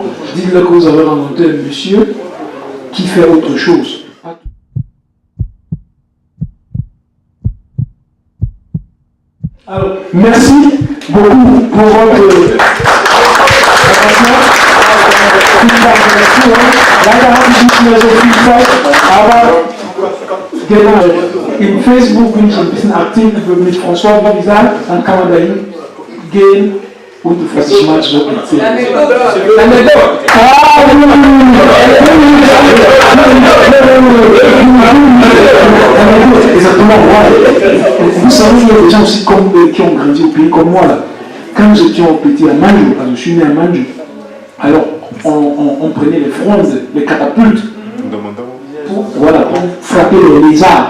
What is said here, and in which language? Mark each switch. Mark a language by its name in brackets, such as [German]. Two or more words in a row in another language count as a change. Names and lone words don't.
[French] Dites-leur que vous avez rencontré un monsieur qui fait autre chose. Alors, merci beaucoup pour votre attention. [German] in Facebook bin ich ein bisschen aktiv mit François Bavizal, dann kann man dahin gehen und was ich manchmal erzähle. [French] Exactement, vous savez, il y a des gens aussi qui ont grandi au pays comme moi là. Quand j'étais petit à Manjou, parce que je suis né à Manjou, alors on prenait les frondes, les catapultes, pour frapper les lézards.